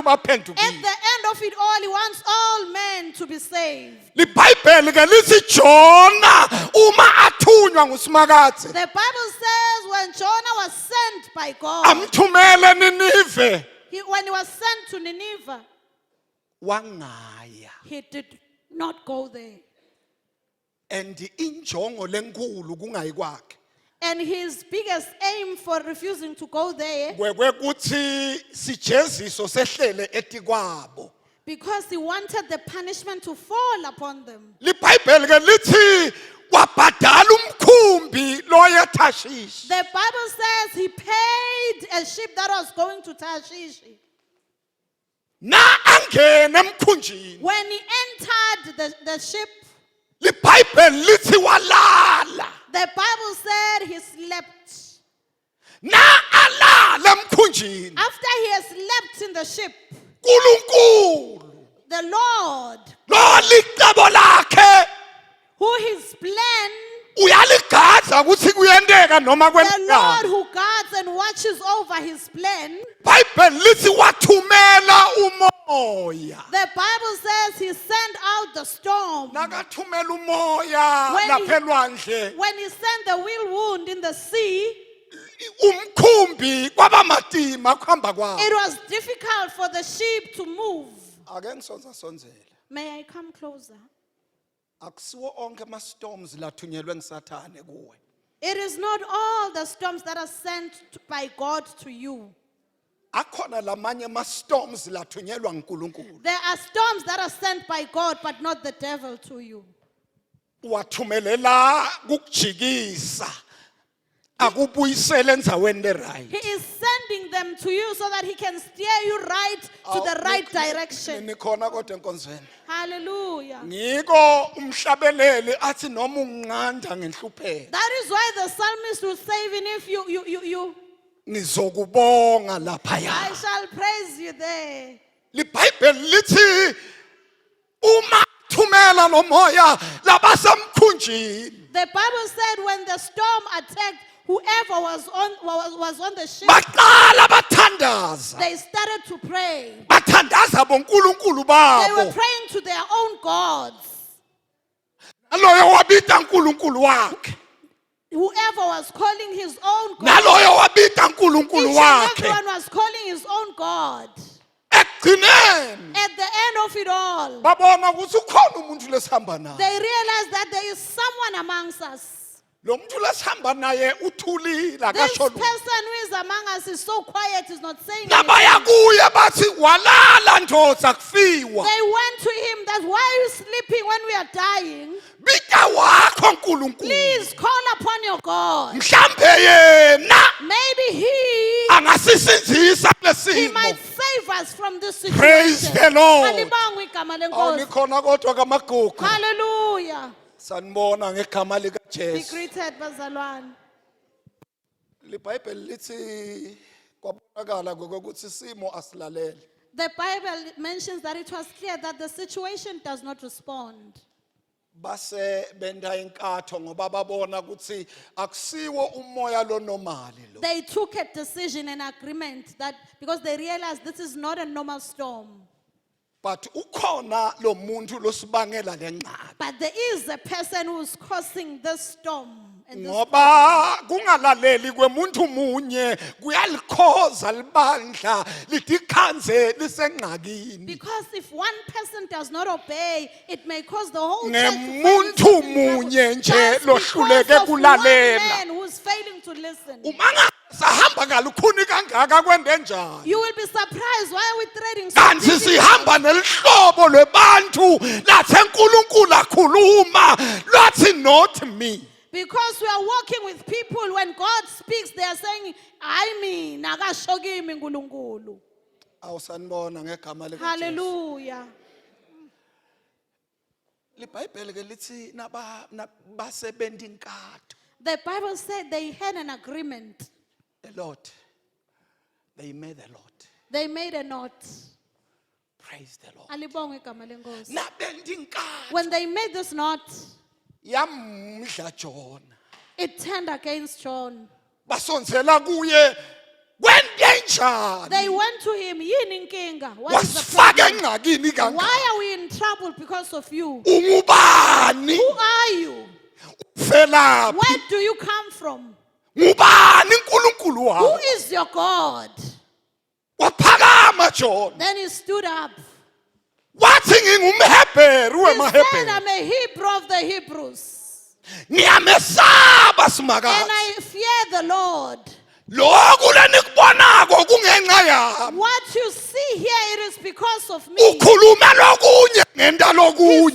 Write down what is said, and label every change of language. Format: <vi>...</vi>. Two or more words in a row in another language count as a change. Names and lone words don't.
<en>At</en> <ss>baphendukile.</ss> <en>the end of it all, he wants all men to be saved.</en> <ss>LiBhayibheli ke lithi Jona uma athunywa nguSimakadze</ss> <en>The Bible says when Jonah was sent by God,</en> <ss>amthumele eNinive</ss> <en>when he was sent to Nineveh,</en> <ss>wangaya.</ss> <en>he did not go there.</en> <ss>And injongo lenkulu kungayi kwakhe</ss> <en>And his biggest aim for refusing to go there,</en> <ss>kwekuthi sijeziso sehlele etikwabo.</ss> <en>because he wanted the punishment to fall upon them.</en> <ss>LiBhayibheli ke lithi wabhadala umkhumbi loya eTharshishi.</ss> <en>The Bible says he paid a ship that was going to Tarshish.</en> <ss>Na angene emkhunjini.</ss> <en>When he entered the ship,</en> <ss>LiBhayibheli lithi walala.</ss> <en>the Bible said he slept.</en> <ss>Na alala emkhunjini.</ss> <en>After he had slept in the ship,</en> <ss>uNkulunkulu</ss> <en>the Lord,</en> <ss>lo licebo lakhe</ss> <en>who his plan,</en> <ss>uyaligadza ukuthi kuyenteka noma</ss> <en>the Lord</en> <ss>kwenzekani.</ss> <en>who guards and watches over his plan,</en> <ss>iBhayibheli lithi wathumela umoya.</ss> <en>the Bible says he sent out the storm.</en> <ss>Nakathumela umoya</ss> <en>When he-</en> <ss>lapha elwandle</ss> <en>When he sent the whirlwind in the sea,</en> <ss>umkhumbi kwabamatima kuhamba kwawo.</ss> <en>it was difficult for the ship to move.</en> <ss>Ake ngisonza sonzele.</ss> <en>May I come closer?</en> <ss>Akusiwo onke ama storms lathunyelwe ngisathane kuwe.</ss> <en>It is not all the storms that are sent by God to you.</en> <ss>Akhona lamanye ama storms lathunyelwa nguNkulunkulu.</ss> <en>There are storms that are sent by God, but not the devil to you.</en> <ss>Wathumelela kukujikisa. Akubuyisele endaweni</ss> <en>He right. is sending them to you so that he can steer you right to the right direction.</en> <ss>Nikhona kodwa enkonzweni. Hallelujah. Ngiko umhlabeleli athi noma unqanda ngenhlupheko.</ss> <en>That is why the psalmist will say, even if you,</en> <ss>Ngizokubonga</ss> <en>I</en> <ss>laphaya.</ss> <en>shall praise you there.</en> <ss>LiBhayibheli lithi uma thumela nomoya labasamkhunjini</ss> <en>The Bible said when the storm attacked, whoever was on the ship,</en> <ss>baqala bathandaza.</ss> <en>they started to pray.</en> <ss>Bathandaza bonkulunkulu</ss> <en>They were</en> <ss>babo.</ss> <en>praying to their own gods.</en> <ss>Naloyo wabita uNkulunkulu wakhe.</ss> <en>Whoever was calling his own God,</en> <ss>Naloyo wabita uNkulunkulu</ss> <en>each and</en> <ss>wakhe.</ss> <en>everyone was calling his own God.</en> <ss>Ekugcineni</ss> <en>At the end of it all,</en> <ss>babona ukuthi ukhona umuntu lesihamba naye.</ss> <en>they realized that there is someone amongst us.</en> <ss>lo muntu lesihamba naye uthulile</ss> <en>This</en> <ss>akasho lutho.</ss> <en>person who is among us is so quiet, is not saying</en> <ss>Nabaya</ss> <en>anything.</en> <ss>kuye bathi walala ndoda kufiwa.</ss> <en>They went to him that why are you sleeping when we are dying?</en> <ss>Bika wakho uNkulunkulu.</ss> <en>Please call upon your God.</en> <ss>Mhlambe yena</ss> <en>Maybe he</en> <ss>angasisinzisa</ss> <en>might</en> <ss>kulesimo.</ss> <en>save us from this situation. Praise the Lord.</en> <ss>Alibongwe igama lenkosi. Awunikhona kodwa kamagugu. Hallelujah. Sanibona ngegama lika</ss> <en>Be</en> <ss>Jesu.</ss> <en>greeted, bazalwane.</en> <ss>LiBhayibheli lithi kwabonakala ngokuthi isimo asilalele.</ss> <en>The Bible mentions that it was clear that the situation does not respond.</en> <ss>Base benda inkatho ngoba babona ukuthi akusiwo umoya lo normally lo.</ss> <en>They took a decision and agreement that because they realized this is not a normal storm.</en> <ss>But ukhona lo muntu losibangela lencane.</ss> <en>But there is a person who is causing this storm. And this</en> <ss>Ngoba kungalaleli kwemuntu munye kuyalikhoza libandla lithi khanze lisengxakini.</ss> <en>because if one person does not obey, it may cause the whole church to fail</en> <ss>Ngemuntu</ss> <en>to listen.</en> <ss>munye nje</ss> <en>Just</en> <ss>lohluleke</ss> <en>because of one</en> <ss>kulalela.</ss> <en>man who is failing to listen.</en> <ss>Uma sahamba ngalukhuni kangaka kwende njani?</ss> <en>You will be surprised. Why are we trading so</en> <ss>Kanti</ss> <en>deeply?</en> <ss>sihamba nelihlobo lwebantu lathi uNkulunkulu akhuluma lathi</ss> <en>not me. Because we are walking with people, when God speaks, they are saying, I mean,</en> <ss>akasho kimi uNkulunkulu. Awusanibona ngegama lika Jesu. Hallelujah. LiBhayibheli ke lithi basebenda inkatho.</ss> <en>The Bible said they had an agreement. A lot. They made a lot. They made a knot. Praise the Lord.</en> <ss>Alibongwe igama lenkosi. Nabenda inkatho.</ss> <en>When they made this knot,</en> <ss>Yamdla Jona.</ss> <en>it turned against John.</en> <ss>Basonzela kuye kwende njani?</ss> <en>They went to him,</en> <ss>yini inkinga?</ss> <en>What is the</en> <ss>Wasifaka</ss> <en>problem?</en> <ss>engxakini kangaka.</ss> <en>Why are we in trouble because of you?</en> <ss>Ungubani?</ss> <en>Who are you?</en> <ss>Felaphi?</ss> <en>Where do you come from?</en> <ss>Ngubani uNkulunkulu</ss> <en>Who</en> <ss>wakho?</ss> <en>is your God?</en> <ss>Waphakama Jona.</ss> <en>Then he stood up.</en> <ss>Wathi ngingumHebheru</ss> <en>He said,</en> <ss>wemaHebheru.</ss> <en>I'm a Hebrew of the Hebrews.</en> <ss>Ngiyamesaba</ss> <en>And</en> <ss>simakazi.</ss> <en>I fear the Lord.</en> <ss>Lokhu lenikubonako kungenxa yami.</ss> <en>What you see here, it is because of me.</en> <ss>Ukhuluma lokunye ngenta</ss> <en>He</en> <ss>lokunye.</ss>